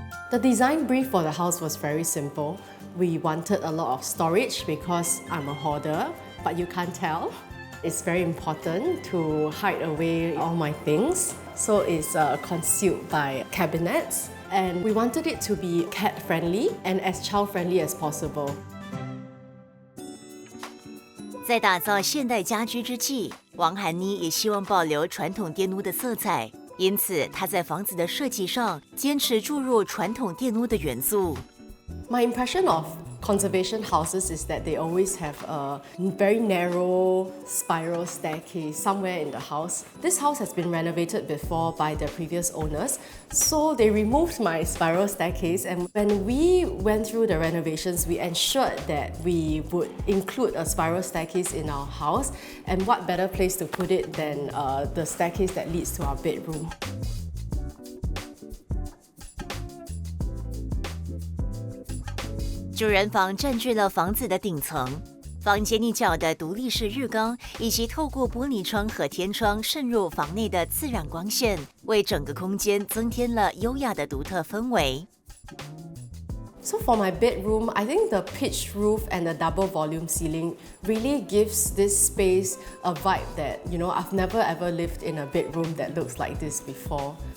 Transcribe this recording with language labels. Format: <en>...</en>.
<en>The design brief for the house was very simple. We wanted a lot of storage because I'm a hoarder, but you can't tell. It's very important to hide away all my things. So it's concealed by cabinets. And we wanted it to be cat-friendly and as child-friendly as possible.</en> <zh>在打造现代家居之际，王涵妮也希望保留传统电屋的色彩。因此，她在房子的设计上坚持注入传统电屋的元素。</zh> <en>My impression of conservation houses is that they always have a very narrow spiral staircase somewhere in the house. This house has been renovated before by the previous owners, so they removed my spiral staircase, and when we went through the renovations, we ensured that we would include a spiral staircase in our house, and what better place to put it than the staircase that leads to our bedroom.</en> <zh>主人房占据了房子的顶层，房间一角的独立式浴缸，以及透过玻璃窗和天窗渗入房内的自然光线，为整个空间增添了优雅的独特氛围。</zh> <en>So for my bedroom, I think the pitched roof and the double volume ceiling really gives this space a vibe that, I've never ever lived in a bedroom that looks like this before.</en>